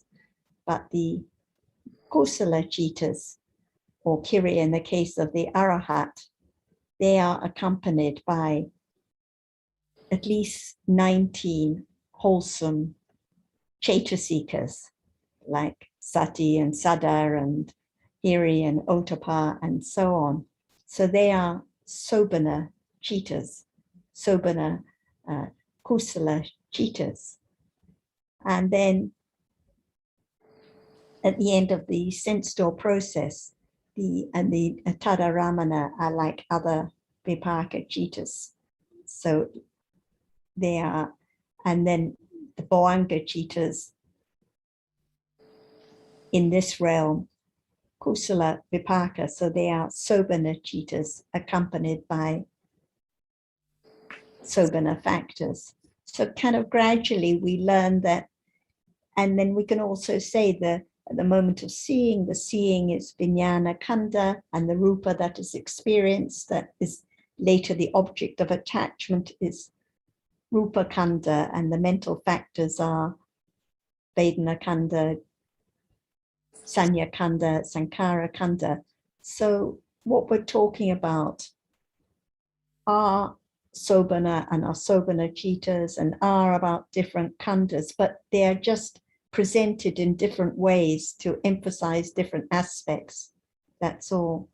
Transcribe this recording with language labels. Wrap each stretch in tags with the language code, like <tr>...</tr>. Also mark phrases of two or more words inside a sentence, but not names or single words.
<en>But the</en> <pi>kusala chittas,</pi> <en>or kiriya in the case of the arahat, they are accompanied by at least 19 wholesome cetasikas, like sati and sada and hiri and otapa and so on. So they are</en> <pi>sobana chittas, sobana kusala chittas.</pi> <en>And then at the end of the sense door process, the tadaramana are like other</en> <pi>vipaka chittas.</pi> <en>So they are, and then the</en> <pi>Boanga chittas</pi> <en>in this realm,</en> <pi>kusala vipaka,</pi> <en>so they are</en> <pi>sobana chittas</pi> <en>accompanied by</en> <pi>sobana factors.</pi> <en>So kind of gradually we learn that, and then we can also say that at the moment of seeing, the seeing is</en> <pi>vijnana kanda,</pi> <en>and the rupa that is experienced, that is later the object of attachment, is</en> <pi>rupa kanda,</pi> <en>and the mental factors are</en> <pi>vedana kanda, sanya kanda, sankara kanda.</pi> <en>So what we're talking about are sobana and</en> <pi>asobana chittas</pi> <en>and are about different khandas, but they are just presented in different ways to emphasize different aspects. That's all.</en>